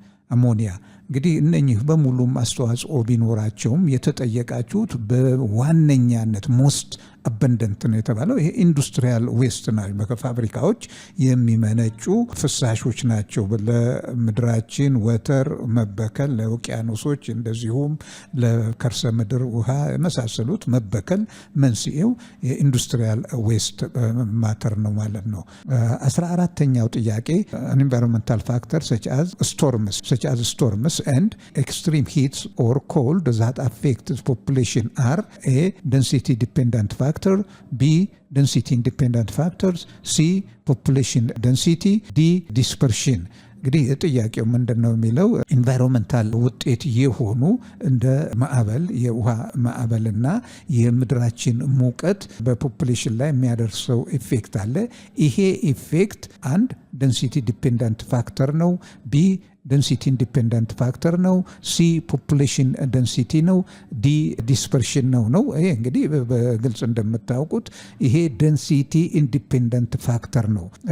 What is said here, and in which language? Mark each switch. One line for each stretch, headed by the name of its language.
Amharic: አሞኒያ። እንግዲህ እነኚህ በሙሉም አስተዋጽኦ ቢኖራቸውም የተጠየቃችሁት በዋነኛነት
English: ሞስት አበንደንት
Amharic: ነው የተባለው ይሄ
English: ኢንዱስትሪያል ዌስት
Amharic: ናቸው። ከፋብሪካዎች የሚመነጩ ፍሳሾች ናቸው ለምድራችን ወተር መበከል፣ ለውቅያኖሶች እንደዚሁም ለከርሰ ምድር ውሃ የመሳሰሉት መበከል መንስኤው የኢንዱስትሪያል ዌስት
English: ማተር
Amharic: ነው ማለት ነው። 14ኛው ጥያቄ
English: ኢንቫይሮንመንታል ፋክተር such as storms and extreme heats or cold that affect population are A. density dependent factor, B. density independent factors, C. population density, D.
Amharic: dispersion። እንግዲህ ጥያቄው ምንድነው የሚለው ኢንቫይሮንመንታል ውጤት የሆኑ እንደ ማዕበል፣ የውሃ ማዕበልና የምድራችን ሙቀት በፖፑሌሽን ላይ የሚያደርሰው ኢፌክት አለ። ይሄ ኢፌክት አንድ
English: ደንሲቲ ዲፔንደንት ፋክተር
Amharic: ነው፣ ቢ
English: ደንሲቲ ኢንዲፔንደንት ፋክተር
Amharic: ነው፣ ሲ
English: ፖፑሌሽን ደንሲቲ
Amharic: ነው፣ ዲ ዲስፐርሽን ነው። ይሄ እንግዲህ በግልጽ እንደምታውቁት ይሄ ደንሲቲ ኢንዲፔንደንት ፋክተር ነው።